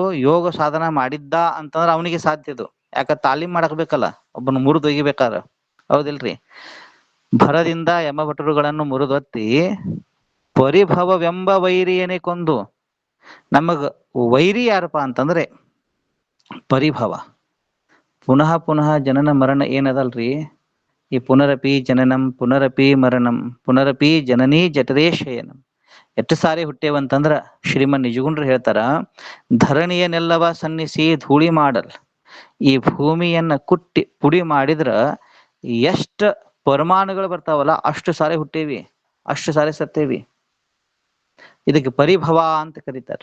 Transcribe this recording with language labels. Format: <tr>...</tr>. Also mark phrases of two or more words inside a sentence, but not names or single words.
<kn>ಯೋಗ ಸಾಧನ ಮಾಡಿದ್ದ ಅಂತಂದ್ರೆ ಅವನಿಗೆ ಸಾಧ್ಯ ಇದು. ಯಾಕ ತಾಲೀಮ್ ಮಾಡಕ್ ಬೇಕಲ್ಲ ಒಬ್ಬನ ಮುರಿದು ಒಯ್ಯಬೇಕಾದ್ರ, ಹೌದಿಲ್ರಿ? ಭರದಿಂದ ಯಮ ಭಟರುಗಳನ್ನು ಮುರಿದೊತ್ತಿ ಪರಿಭವವೆಂಬ ವೈರಿಯನೇ ಕೊಂದು. ನಮಗ ವೈರಿ ಯಾರಪ್ಪ ಅಂತಂದ್ರೆ ಪರಿಭವ. ಪುನಃ ಪುನಃ ಜನನ ಮರಣ ಏನದಲ್ರಿ, ಈ</kn> <sa>ಪುನರಪಿ ಜನನಂ ಪುನರಪಿ ಮರಣಂ ಪುನರಪಿ ಜನನೀ ಜಠರೇ ಶಯನಂ.</sa> <kn>ಎಷ್ಟು ಸಾರಿ ಹುಟ್ಟೇವಂತಂದ್ರ ಶ್ರೀಮನ್ ನಿಜಗುಂಡ್ರು ಹೇಳ್ತಾರ, ಧರಣಿಯನ್ನೆಲ್ಲವ ಸನ್ನಿಸಿ ಧೂಳಿ ಮಾಡಲ್. ಈ ಭೂಮಿಯನ್ನ ಕುಟ್ಟಿ ಪುಡಿ ಮಾಡಿದ್ರ ಎಷ್ಟ ಪರಮಾಣುಗಳು ಬರ್ತಾವಲ್ಲ ಅಷ್ಟು ಸಾರಿ ಹುಟ್ಟೇವಿ, ಅಷ್ಟು ಸಾರಿ ಸತ್ತೇವಿ. ಇದಕ್ಕೆ ಪರಿಭವ ಅಂತ ಕರೀತಾರೆ.</kn>